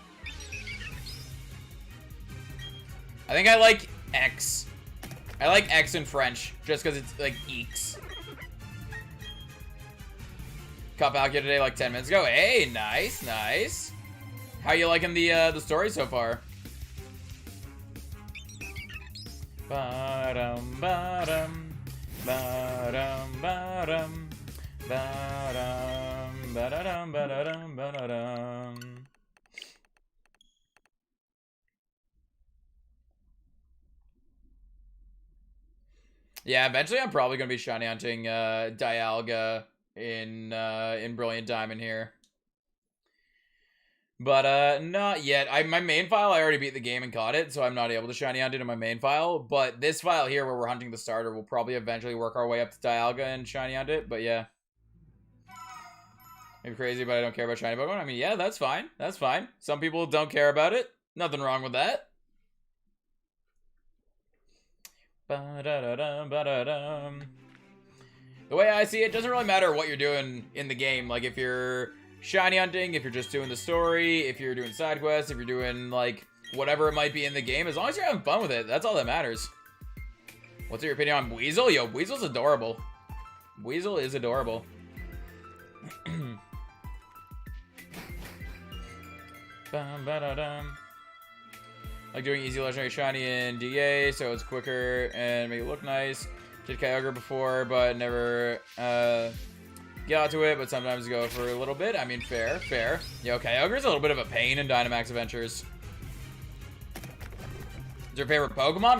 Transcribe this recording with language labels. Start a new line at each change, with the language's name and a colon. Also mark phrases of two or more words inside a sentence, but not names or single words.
English: I think I like X. I like X in French, just because it's like eeks. Caught Palkia today like 10 minutes ago. Hey, nice, nice. How you liking the story so far? Ba-dum, ba-dum, ba-dum, ba-dum, ba-dum, ba-da-dum, ba-da-dum, ba-da-dum. Yeah, eventually I'm probably gonna be shiny hunting Dialga in Brilliant Diamond here. But not yet. My main file, I already beat the game and caught it, so I'm not able to shiny hunt it in my main file. But this file here, where we're hunting the starter, we'll probably eventually work our way up to Dialga and shiny hunt it. But yeah. Maybe crazy, but I don't care about shiny Pokemon. I mean, yeah, that's fine. That's fine. Some people don't care about it. Nothing wrong with that. Ba-da-da-dum, ba-da-dum. The way I see it, doesn't really matter what you're doing in the game. Like, if you're shiny hunting, if you're just doing the story, if you're doing side quests, if you're doing, like, whatever it might be in the game, as long as you're having fun with it, that's all that matters. What's your opinion on Weasel? Yo, Weasel's adorable. Weasel is adorable. Bum-ba-da-dum. Like doing easy legendary shiny in DA, so it's quicker and make it look nice. Did Kyogre before, but never got to it, but sometimes go for a little bit. I mean, fair, fair. Yo, Kyogre's a little bit of a pain in Dynamax Adventures. Is your favorite Pokemon?